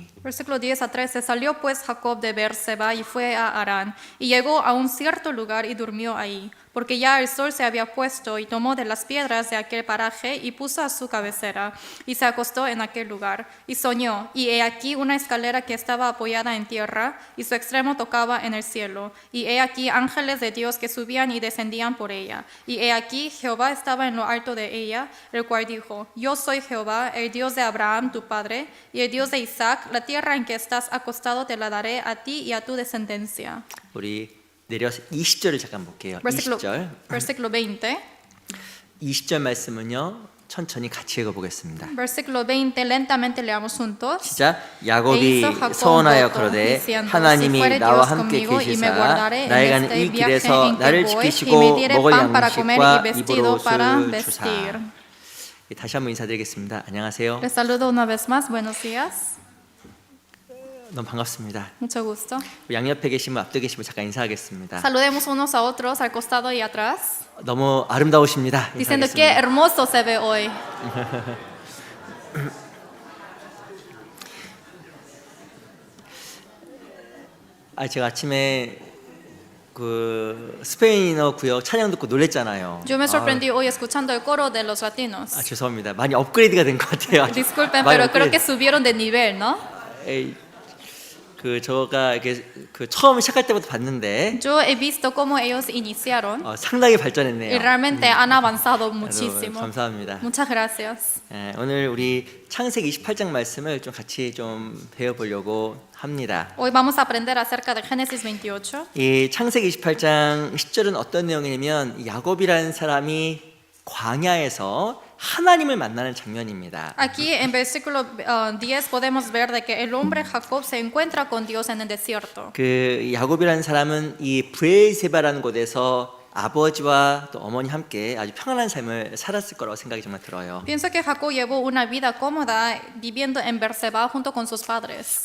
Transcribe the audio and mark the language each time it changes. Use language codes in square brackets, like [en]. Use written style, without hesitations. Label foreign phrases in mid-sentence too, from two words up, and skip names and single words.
[es] Versículo 10 a 13. Salió pues Jacob de Beerseba y fue a Harán, y llegó a un cierto lugar y durmió ahí, porque ya el sol se había puesto, y tomó de las piedras de aquel paraje y puso a su cabecera, y se acostó en aquel lugar, y soñó, y he aquí una escalera que estaba apoyada en tierra, y su extremo tocaba en el cielo, y he aquí ángeles de Dios que subían y descendían por ella, y he aquí Jehová estaba en lo alto de ella, el cual dijo, yo soy Jehová, el Dios de Abraham tu padre, y el Dios de Isaac, la tierra en que estás acostado te la daré a ti y a tu descendencia. [ko] 우리 내려서 20절을 잠깐 볼게요. 20절. [es] Versículo 20. [ko] 20절 말씀은요. 천천히 같이 읽어보겠습니다. [es] Versículo 20. Lentamente leamos juntos. [ko] 시작. 야곱이 서원하여 그러되 하나님이 나와 함께 계시사 나에 가는 이 길에서 나를 지키시고 먹을 양식과 입을 옷을 주사. 다시 한번 인사드리겠습니다. 안녕하세요. [es] Les saludo una vez más. Buenos días. [ko] 너무 반갑습니다. [es] Mucho gusto. [ko] 양옆에 계시면 앞에 계시면 잠깐 인사하겠습니다. [es] Saludemos unos a otros al costado y atrás. [ko] 너무 아름다우십니다. [es] Diciendo que hermoso se ve hoy. [ko] 제가 아침에 그 스페인어 구역 찬양 듣고 놀랬잖아요. [es] Yo me sorprendí hoy escuchando el coro de los latinos. [ko] 죄송합니다. 많이 업그레이드가 된 것 같아요. [es] Disculpen, [ko] 많이 [es] pero creo que [ko] 업그레이드. [es] subieron de nivel, ¿no? [ko] 에이, 그 저가 이렇게 그 처음 시작할 때부터 봤는데 [es] Yo he visto cómo ellos iniciaron [ko] 상당히 [es] y [ko] 발전했네요. [es] realmente han avanzado [ko] 여러분, [es] muchísimo. [ko] 감사합니다. [es] Muchas gracias. [ko] 오늘 우리 창세기 28장 말씀을 좀 같이 좀 배워보려고 합니다. [es] Hoy vamos a aprender acerca de Génesis 28. [ko] 이 창세기 28장 10절은 어떤 내용이냐면 야곱이라는 사람이 광야에서 하나님을 만나는 장면입니다. [es] Aquí en versículo 10 podemos ver de que el hombre Jacob se encuentra con Dios en el desierto. [ko] 그 야곱이라는 사람은 이 브엘세바라는 곳에서 아버지와 또 어머니 함께 아주 평안한 삶을 살았을 거라고 생각이 정말 들어요. [es] Pienso que Jacob llevó una vida cómoda viviendo en Berseba junto con sus padres.